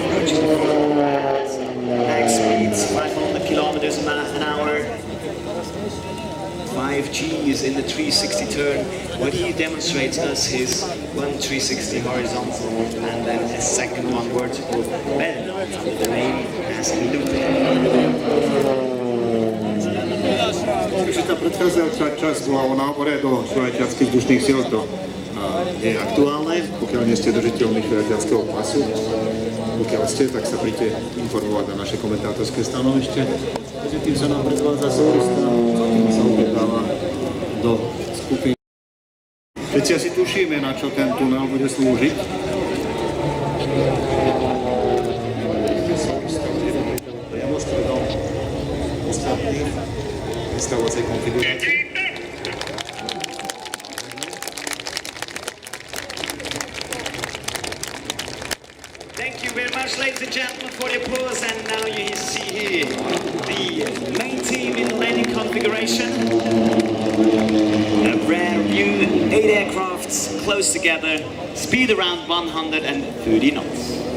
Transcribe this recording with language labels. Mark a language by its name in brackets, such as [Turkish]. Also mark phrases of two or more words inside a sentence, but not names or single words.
[English] max speeds 500 kilometers an hour, 5 Gs in the 360 turn. What he demonstrates us is one 360 horizontal and then a second one vertical, better known under the name as looping. [Slovak] Takže tá predchádzajúca časť bola o nábore do švajčiarskych vzdušných síl, to nie je aktuálne, pokiaľ nie ste držiteľmi švajčiarskeho pasu. Pokiaľ ste, tak sa príďte informovať na naše komentátorské stanovište. Takže tým sa nám predvádza solista, tým sa upetáva do skupiny. Všetci asi tušíme, na čo ten tunel bude slúžiť. Instalacej konfigurácie. [English] Thank you very much, ladies and gentlemen, for the applause. And now you see here the main team in the landing configuration. A rare view, 8 aircrafts close together, speed around 130 knots.